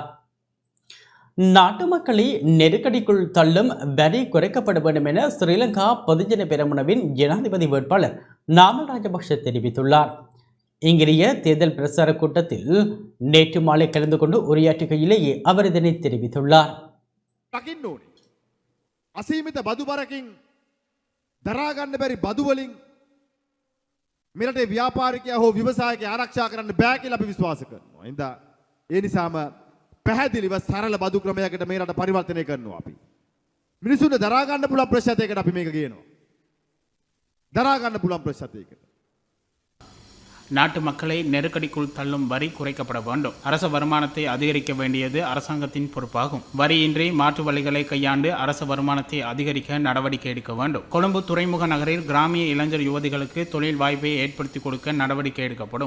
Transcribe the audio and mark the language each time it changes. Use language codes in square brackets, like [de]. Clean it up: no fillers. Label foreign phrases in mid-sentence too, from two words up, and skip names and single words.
[ta] நாட்டு மக்களை நெருக்கடிக்குள் தள்ளும் வரி குறைக்கப்பட வேண்டும் என ஸ்ரீலங்கா பொதுஜன பெரமுனவின் ஜனாதிபதி வேட்பாளர் நாமல் ராஜபக்ஷ தெரிவித்துள்ளார். இங்கிரிய தேர்தல் பிரச்சார கூட்டத்தில் நேற்று மாலை கலந்து கொண்டு உரையாற்றுகையிலேயே அவர் இதனை தெரிவித்துள்ளார். [si] අසීමිත බදු බරකින් දරා ගන්න බැරි බදු වලින් මෙරටේ ව්‍යාපාරිකයා හෝ ව්‍යවසායකයා ආරක්ෂා කරන්න බෑ කියලා අපි විශ්වාස කරනවා. එහෙනම් ඒ නිසාම පැහැදිලිව සරල බදු ක්‍රමයකට මේ රට පරිවර්තනය කරනවා අපි. මිනිසුන්ට දරා ගන්න පුළුවන් ප්‍රශ්නයකට අපි මේක කියනවා. දරා ගන්න පුළුවන් ප්‍රශ්නයකට. [ta] நாட்டு மக்களை நெருக்கடிக்குள் தள்ளும் வரி குறைக்கப்பட வேண்டும். அரச வருமானத்தை அதிகரிக்க வேண்டியது அரசாங்கத்தின் பொறுப்பாகும். வரியின்றி மாற்று வழிகளை கையாண்டு அரச வருமானத்தை அதிகரிக்க நடவடிக்கை எடுக்க வேண்டும். கொழும்பு துறைமுக நகரில் கிராமிய இளைஞர் யுவதிகளுக்கு தொழில் வாய்ப்பை ஏற்படுத்தி கொடுக்க நடவடிக்கை எடுக்கப்படும்.